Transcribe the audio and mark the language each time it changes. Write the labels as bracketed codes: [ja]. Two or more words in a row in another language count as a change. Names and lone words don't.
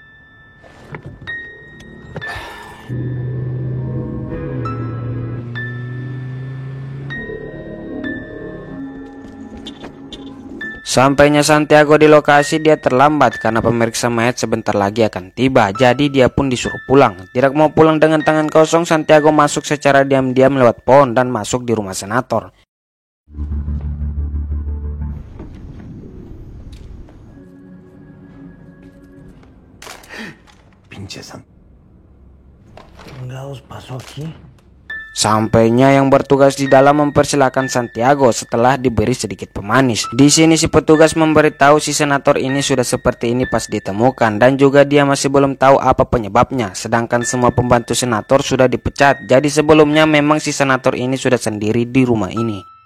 [id] Sampainya Santiago di lokasi, dia terlambat karena pemeriksa mayat sebentar lagi akan tiba. Jadi dia pun disuruh pulang. Tidak mau pulang dengan tangan kosong, Santiago masuk secara diam-diam lewat pohon dan masuk di rumah senator. [es] Pinche San. ¿Chingados pasó aquí? [id] Sampainya yang bertugas di dalam mempersilahkan Santiago setelah diberi sedikit pemanis. Di sini si petugas memberitahu si senator ini sudah seperti ini pas ditemukan dan juga dia masih belum tahu apa penyebabnya. Sedangkan semua pembantu senator sudah dipecat. Jadi sebelumnya memang si senator ini sudah sendiri di rumah ini.